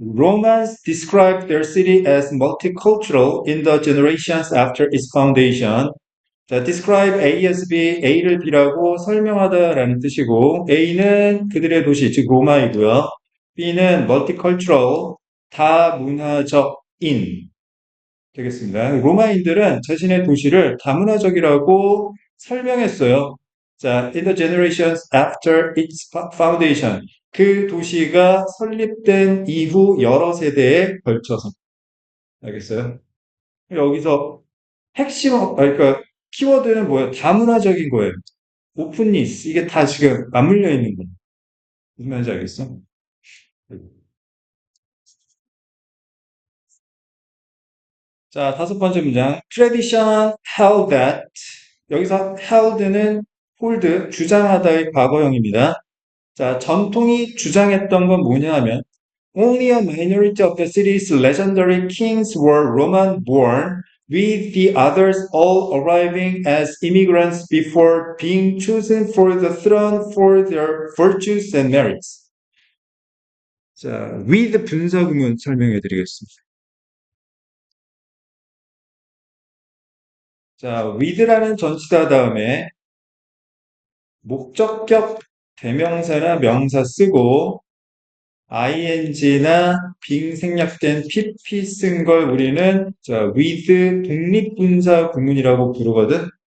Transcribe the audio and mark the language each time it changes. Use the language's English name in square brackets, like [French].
[English] Romans described their city as multicultural in the generations after its foundation. [Korean] 자, describe A as B, A를 B라고 설명하다라는 뜻이고, A는 그들의 도시, 즉 로마이고요. B는 multicultural, 다문화적인 되겠습니다. 로마인들은 자신의 도시를 다문화적이라고 설명했어요. 자, in the generations after its foundation. 그 도시가 설립된 이후 여러 세대에 걸쳐서. 알겠어요? 여기서 핵심, 그러니까 키워드는 뭐예요? 다문화적인 거예요. 오픈니스. 이게 다 지금 맞물려 있는 거예요. 무슨 말인지 알겠어? 자, 다섯 번째 문장. Tradition held that. 여기서 held는 hold, 주장하다의 과거형입니다. 자, 전통이 주장했던 건 뭐냐 하면 [English] Only a minority of the city's legendary kings were Roman born, with the others all arriving as immigrants before being chosen for the throne for their virtues and merits. [Korean] 자, with 분사구문 설명해 드리겠습니다. 자, with라는 전치사 다음에 목적격 대명사나 명사 쓰고 ing나 빙 생략된 pp 쓴 걸 우리는 자, with 독립분사 구문이라고 부르거든.